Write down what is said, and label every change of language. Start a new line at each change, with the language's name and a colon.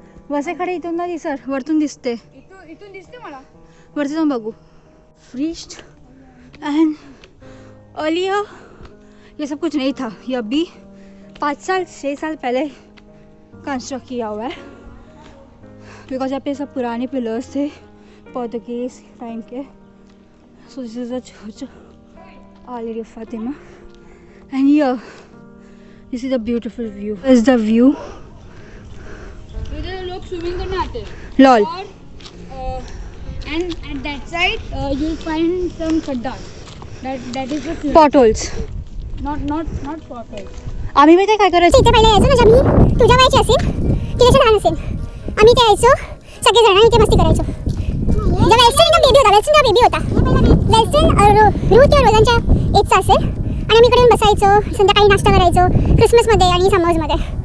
Marathi: वसे खडे इथून ना दिसर वरतून दिसते. इथून दिसते मला. वरती जाऊन बघू.
English: Reached and earlier
Hindi: ये सब कुछ नहीं था. ये अभी 5-6 साल पहले कंस्ट्रक्ट किया हुआ है. बिकॉज यहाँ पे सब पुराने पिलर्स थे पोर्तुगीज टाइम के.
English: So this is a church Our Lady of Fatima. And here you see the beautiful view. This is the view.
Hindi: इधर लोग स्विमिंग करने आते हैं.
English: Lol. And at that side you'll find some खड्डा. That is the swimming. Potholes. Not potholes.
Marathi: आम्ही माहिती आहे काय करायचं. इथे पहिले यायचो ना जब मी तुझ्या वयाची असेल ती जशी लहान असेल आम्ही ते यायचो सगळेजण इथे मस्ती करायचो. जब वेल्सन एकदम बेबी होता वेल्सन रूथ किंवा रोजांच्या एजचा असेल आणि आम्ही इकडे बसायचो संध्याकाळी नाश्ता करायचो क्रिसमसमध्ये आणि समर्समध्ये.